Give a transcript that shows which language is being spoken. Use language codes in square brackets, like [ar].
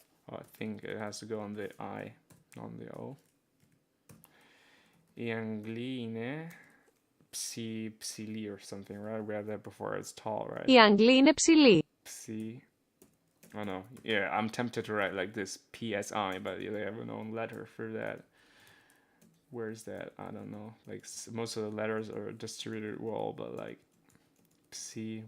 [en] I think it has to go on the I, not on the O. [el] Οι Άγγλοι είναι ψηλοί [en] or something, right? We had that before. It's tall, right? [el] Οι Άγγλοι είναι ψηλοί. [en] Psi. Oh no. Yeah, I'm tempted to write like this PSI, but they have an own letter for that. Where's that? I don't know. Like most of the letters are distributed well, but like Psi.